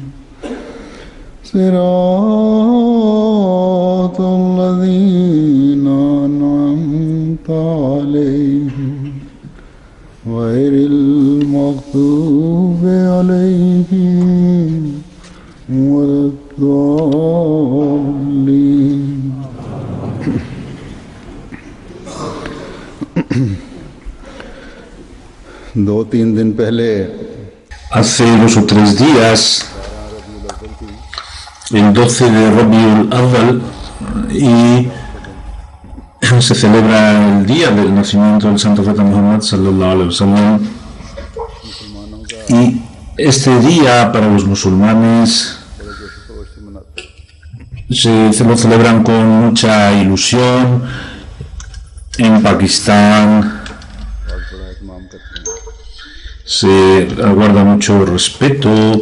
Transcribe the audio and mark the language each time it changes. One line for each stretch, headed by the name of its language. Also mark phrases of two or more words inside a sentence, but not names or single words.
Arabic: صراط الذين أنعمت عليهم غير المغضوب عليهم ولا الضالين.
Urdu: دو تین دن پہلے
Spanish: hace 2 o 3 días, el 12 de Rabiul Awwal, y se celebra el día del nacimiento del Santo Profeta Muhammad
Arabic: sallallahu alaihi wasallam,
Spanish: y este día para los musulmanes se lo celebran con mucha ilusión. En Pakistán se aguarda mucho respeto.